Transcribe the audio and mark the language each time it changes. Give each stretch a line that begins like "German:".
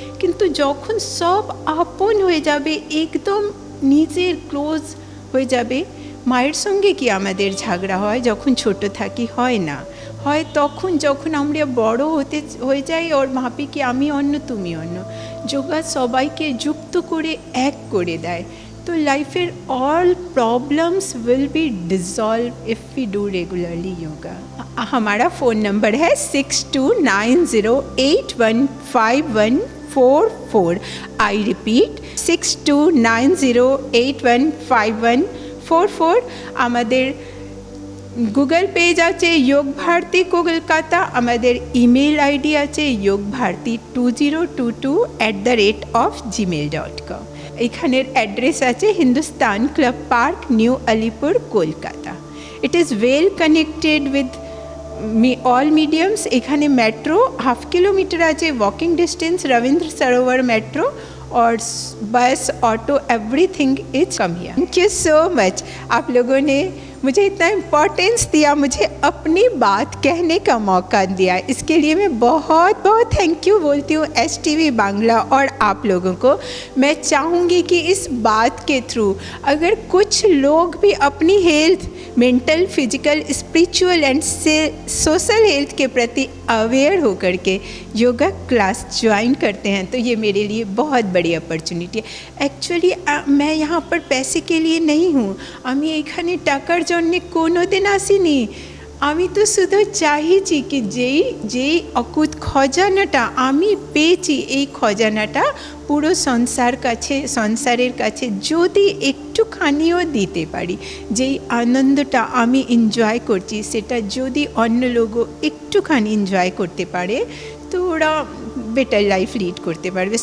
Bangla: কিন্তু যখন সব আপন হয়ে যাবে, একদম নিজের ক্লোজ হয়ে যাবে, মায়ের সঙ্গে কি আমাদের ঝগড়া হয় যখন ছোট থাকি? হয় না। হয় তখন যখন আমরা বড় হয়ে যাই ওর ভাবি কি আমি অন্য তুমি অন্য। যোগা সবাইকে যুক্ত করে এক করে দেয়।
English: तो लाइफेर all problems will be dissolve if we do regularly yoga.
Hindi: हमारा फ़ोन नंबर है 6290815144। I repeat 6290815144।
Bangla: আমাদের গুগল পেজ আছে যোগ ভারতী কলকাতা। আমাদের ইমেল আইডি আছে yogbharti2022@gmail.com। এখানের অ্যাড্রেস আছে Hindustan club park, new Alipur, Kolkata.
English: It is well connected with all mediums.
Bangla: এখানে মেট্রো 1/2 किलोमीटर আছে,
English: Walking distance Rabindra Sarovar metro, और bus auto everything is come here. Thank you so much.
Hindi: आप लोगों ने मुझे इतना इम्पोर्टेंस दिया, मुझे अपनी बात कहने का मौका दिया, इसके लिए मैं बहुत बहुत थैंक यू बोलती हूँ STV बांग्ला और आप लोगों को। मैं चाहूँगी कि इस बात के थ्रू अगर कुछ लोग भी अपनी health, mental, physical, spiritual and social health के प्रति अवेयर होकर के योगा क्लास ज्वाइन करते हैं तो ये मेरे लिए बहुत बड़ी अपॉर्चुनिटी है। एक्चुअली मैं यहाँ पर पैसे के लिए नहीं हूँ,
Bangla: আমি এখানে টাকার জন্য কোনো দিন আসিনি। আমি তো শুধু চাইছি কি যেই অকুত খজানাটা আমি পেয়েছি, এই খজানাটা পুরো সংসারের কাছে যদি একটুখানিও দিতে পারি, যেই আনন্দটা আমি এনজয় করছি সেটা যদি অন্য লোকও একটুখানি এনজয় করতে পারে তো ওরা বেটার লাইফ লিড করতে পারবে।